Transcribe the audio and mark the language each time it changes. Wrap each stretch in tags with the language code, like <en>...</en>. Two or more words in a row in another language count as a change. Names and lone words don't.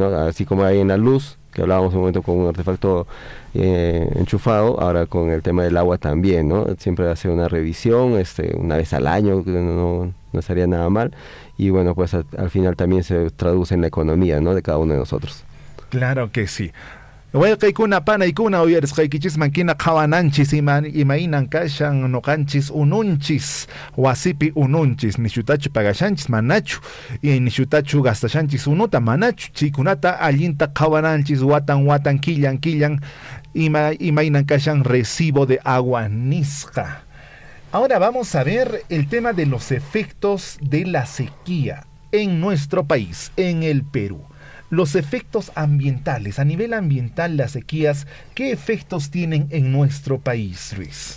<es>Así como hay en la luz, que hablábamos un momento con un artefacto enchufado, ahora con el tema del agua también, ¿no? Siempre hace una revisión, una vez al año, no estaría nada mal, y bueno, pues al final también se traduce en la economía, ¿no? De cada uno de nosotros. Claro que sí.</es> <qu>Waykuna panaykuna uyariskaykichis qhawananchis imainan kashan noqanchis ununchis wasipi ununchis nishutachu pagashanchis manachu y nishutachu gastashanchis unuta manachu chaykunata allinta qhawananchis watan killan imainan kashan</qu> <es>recibo de agua</es> <qu>nisqa.</qu> <es>Ahora vamos a ver el tema de los efectos de la sequía en nuestro país, en el Perú. Los efectos ambientales, a nivel ambiental, las sequías, ¿qué efectos tienen en nuestro país, Luis?</es>